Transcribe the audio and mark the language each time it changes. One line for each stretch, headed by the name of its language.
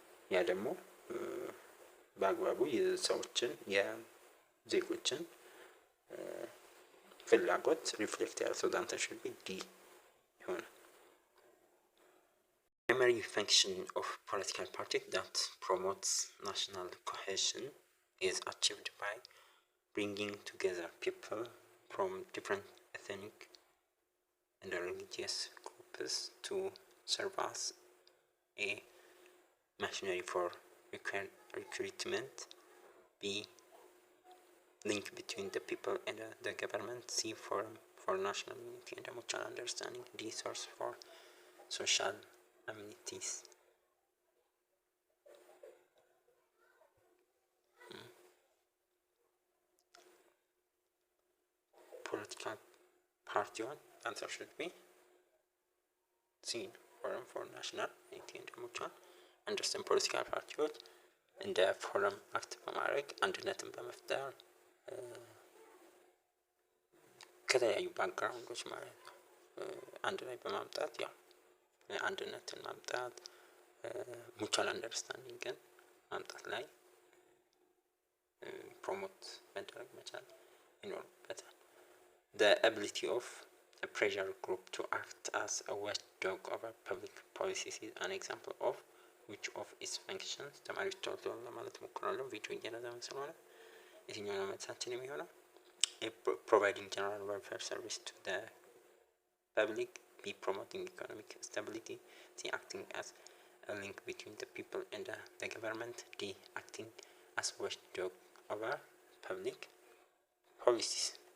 Amharic: ያ ደግሞ በአግባቡ የሰዎችን የዜጎችን ፍላጎት ሪፍሌክት ያደርጋል።
English: ዳንተን should be D ይሆናል። Primary function of political party that promotes national cohesion is achieved by bringing together people from different ethnic and religious groups to serve as A. machinery for recruitment, B. link between the people and the government, C. forum for national unity and mutual understanding, D. source for social amenities. Political party one answer should be C. forum for national unity and mutual understand
Amharic: ፖለቲካል ፓርቲዎች እንደ ፎረም አክት በማድረግ አንድነትን በመፍጠር ከተለያዩ ባክግራውንዶች ማለት ነው አንድ ላይ በማምጣት ያው አንድነትን ማምጣት ሙቹዋል አንደርስታንዲንግን ማምጣት ላይ ፕሮሞት መደረግ መቻል ይኖርበታል።
English: The ability of a pressure group to act as a watchdog over public policies is an example of which of its functions
Amharic: ተማሪዎች ቶሎ ለማለት ሞክራለሁ ቪዲዮ እየረዘመ ስለሆነ የትኛው ነው መልሳችን የሚሆነው
English: providing general welfare service to the public b promoting economic stability c acting as a link between the people and the government d acting as watchdog over public policies